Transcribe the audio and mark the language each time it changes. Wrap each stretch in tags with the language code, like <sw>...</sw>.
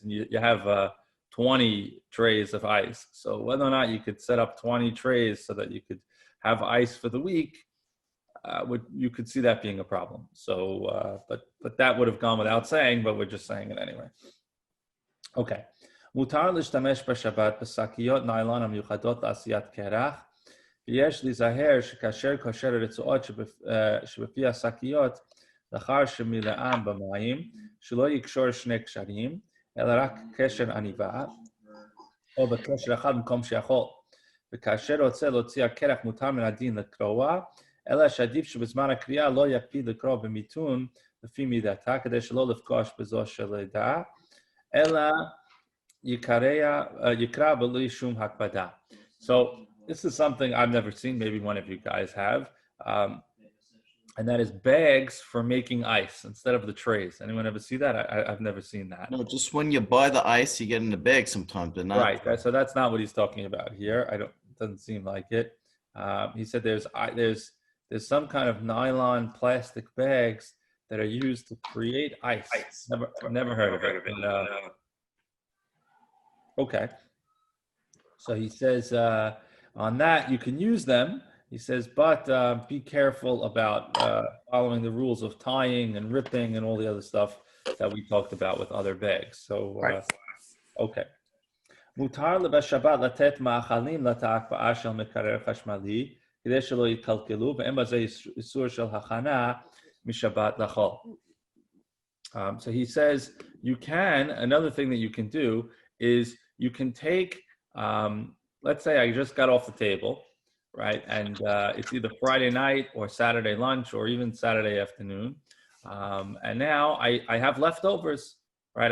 <en>And you have 20 trays of ice. So whether or not you could set up 20 trays so that you could have ice for the week, you could see that being a problem. So, but that would have gone without saying, but we're just saying it anyway. Okay.</en> <he>מותר להשתמש בשבת בשקיות ניילון המיוחדות לעשיית קרח, ויש להיזהר שכאשר קושר הרצועות שבפי השקיות, לאחר שמילאם במים, שלא יקשור שני קשרים, אלא רק קשר עניבה, או בקשר אחד במקום שיכול. וכאשר רוצה להוציא הקרח מותר מן הדין לקרוע, אלא שעדיף שבזמן הקריאה לא יקפיד לקרוא במיתון לפי מידתה, כדי שלא לפגוש בזו של לידה, אלא יקרא בלי שום הקפדה.</he> <en>So this is something I've never seen, maybe one of you guys have, and that is bags for making ice instead of the trays. Anyone ever see that? I've never seen that. No, just when you buy the ice, you get in the bag sometimes, but not. Right, so that's not what he's talking about here. It doesn't seem like it. He said there's some kind of nylon plastic bags that are used to create ice. Never heard of it. Okay. So he says on that you can use them. He says, but be careful about following the rules of tying and ripping and all the other stuff that we talked about with other bags. So, okay.</en> <he>מותר בשבת לתת מאכלים להקפאה של מקרר חשמלי, כדי שלא יתקלקלו, ואין בזה איסור של הכנה משבת לחול.</he> <en>So he says, another thing that you can do is you can take, let's say I just got off the table, right? And it's either Friday night or Saturday lunch or even Saturday afternoon. And now I have leftovers, right?</en>